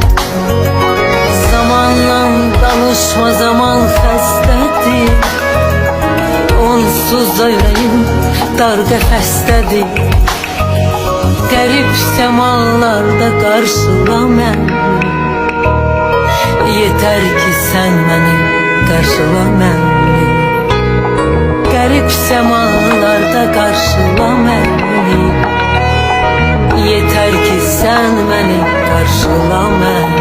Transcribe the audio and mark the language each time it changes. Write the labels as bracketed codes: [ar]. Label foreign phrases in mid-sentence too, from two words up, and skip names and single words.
[az] Zamanla danışma, zaman xəstədir. Onsuz da ürəyim dar qəfəsdədir. Qərib səmalarda qarşıla məni. [tr] Yeter ki sen beni karşıla beni. Garip semalarda karşıla beni. Yeter ki sen beni karşıla beni.